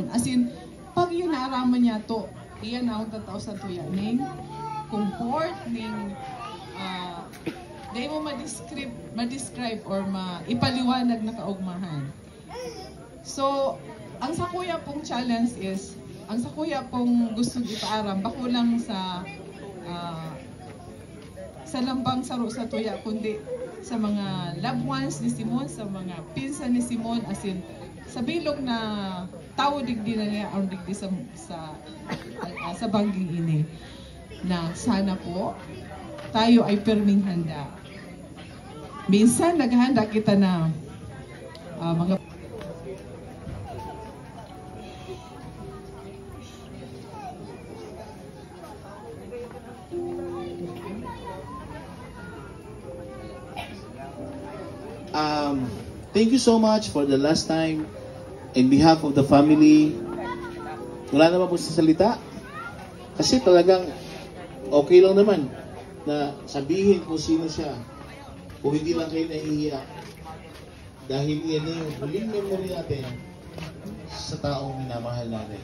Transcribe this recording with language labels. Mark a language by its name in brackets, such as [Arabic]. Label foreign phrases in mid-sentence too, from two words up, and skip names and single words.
[Bikol] Asin, pag yun naaraman niya to, iyan na akong tatao sa tuya, ning comfort, ning di mo ma-describe or ipaliwanag na kaugmahan. So, ang sa kuya pong challenge is, ang sa kuya pong gusto ipaaram, bako lang sa lambang saro sa tuya, kundi sa mga [English] loved ones [Bikol] ni Simon, sa mga pinsan ni Simon, asin sa bilog na tao digdi na niya, ang digdi sa bangging ini, na sana po tayo ay perming handa. Minsan naghahanda kita na mga [English] thank you so much for the last time in behalf of the family. [Filipino] Wala naman po sa salita kasi talagang okay lang naman na sabihin kung sino siya kung hindi lang kayo nahihiya dahil yan na yung huling memory natin sa taong minamahal natin.